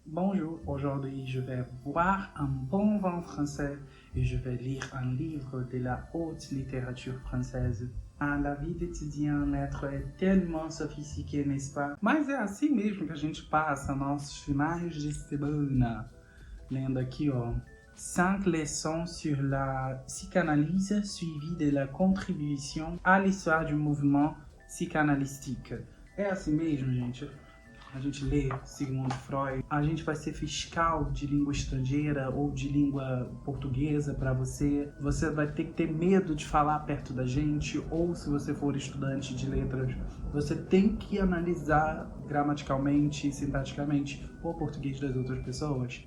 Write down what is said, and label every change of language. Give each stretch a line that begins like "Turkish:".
French: Bonjour, aujourd'hui je vais boire un bon vin français et je vais lire un livre de la haute littérature française. Ah, la vida étudiante é tellement sofisticée, n'est-ce pas?
Portuguese: Mas é assim mesmo que a gente passa nossos finais de semana. Lendo aqui, ó,
French: 5 leçons sur la psychanalyse suivies de la contribution à l'histoire du mouvement psychanalystique.
Portuguese: É assim mesmo, gente. A gente lê Sigmund Freud, a gente vai ser fiscal de língua estrangeira ou de língua portuguesa para você. Você vai ter que ter medo de falar perto da gente, ou se você for estudante de letras, você tem que analisar gramaticalmente e sintaticamente o português das outras pessoas.